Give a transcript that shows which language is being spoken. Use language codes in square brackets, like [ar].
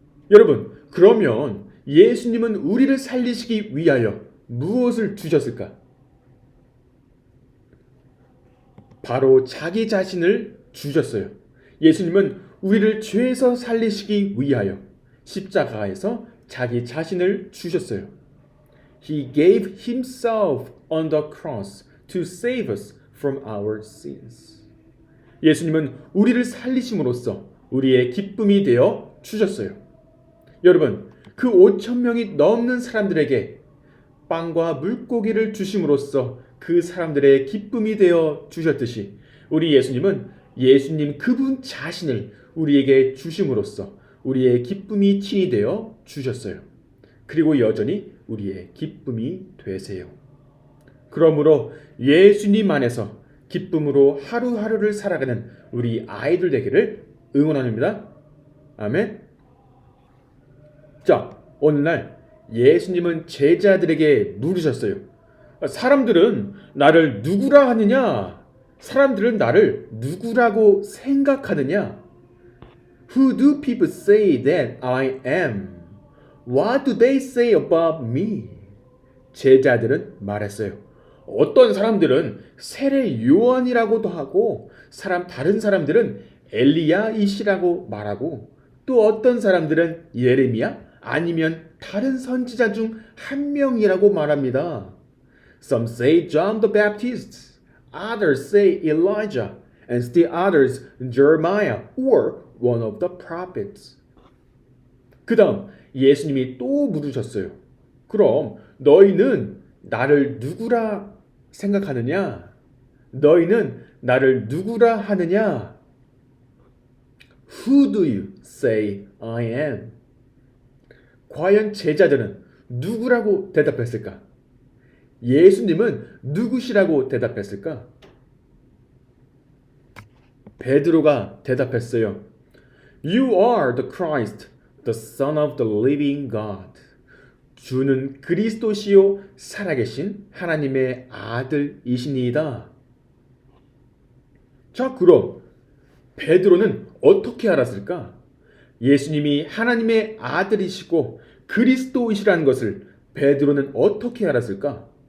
[ko] 여러분, 그러면 예수님은 우리를 살리시기 위하여 무엇을 주셨을까? 바로 자기 자신을 주셨어요. 예수님은 우리를 죄에서 살리시기 위하여 십자가에서 자기 자신을 주셨어요. [en] He gave himself on the cross to save us from our sins. [ko] 예수님은 우리를 살리심으로써 우리의 기쁨이 되어 주셨어요. 여러분, 그 5천 명이 넘는 사람들에게 빵과 물고기를 주심으로써 그 사람들의 기쁨이 되어 주셨듯이 우리 예수님은 예수님 그분 자신을 우리에게 주심으로써 우리의 기쁨이 친이 되어 주셨어요. 그리고 여전히 우리의 기쁨이 되세요. 그러므로 예수님 안에서 기쁨으로 하루하루를 살아가는 우리 아이들 되기를 응원합니다. 아멘. 자, 오늘날 예수님은 제자들에게 물으셨어요. 사람들은 나를 누구라 하느냐? 사람들은 나를 누구라고 생각하느냐? [en] Who do people say that I am? What do they say about me? [ko] 제자들은 말했어요. 어떤 사람들은 세례 요한이라고도 하고 다른 사람들은 엘리야이시라고 말하고 또 어떤 사람들은 예레미야 아니면 다른 선지자 중 한 명이라고 말합니다. [en] Some say John the Baptist, others say Elijah, and still others Jeremiah or one of the prophets. [ko] 그 다음 예수님이 또 물으셨어요. 그럼 너희는 나를 누구라 생각하느냐? 너희는 나를 누구라 하느냐? [en] Who do you say I am? [ko] 과연 제자들은 누구라고 대답했을까? 예수님은 누구시라고 대답했을까? 베드로가 대답했어요. [en] You are the Christ, the Son of the living God. [ko] 주는 그리스도시요 살아계신 하나님의 아들이시니이다. 자, 그럼 베드로는 어떻게 알았을까? 예수님이 하나님의 아들이시고 그리스도이시라는 것을 베드로는 어떻게 알았을까?